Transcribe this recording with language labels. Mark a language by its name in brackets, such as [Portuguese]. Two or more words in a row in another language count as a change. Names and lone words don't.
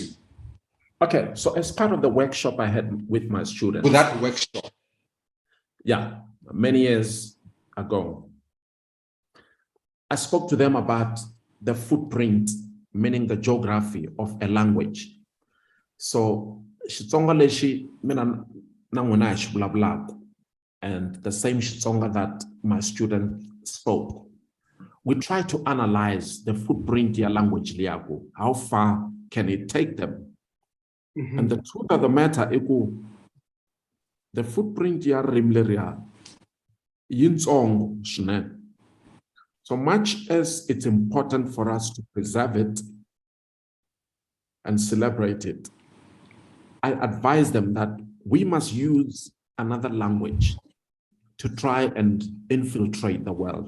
[English] Okay, so as part of the workshop I had with my students. With that workshop? Yeah, many years ago. I spoke to them about the footprint, meaning the geography of a language. So, [Tsonga] Xitsonga leshi mina nangona xivulavulavula, [English] and the same Xitsonga that my student spoke. We try to analyze the footprint ya language liyago. How far can it take them? And the truth of the matter is, the footprint [Tsonga] ya rimleria yintsongo swinene. [English] So much as it's important for us to preserve it and celebrate it, I advise them that we must use another language to try and infiltrate the world.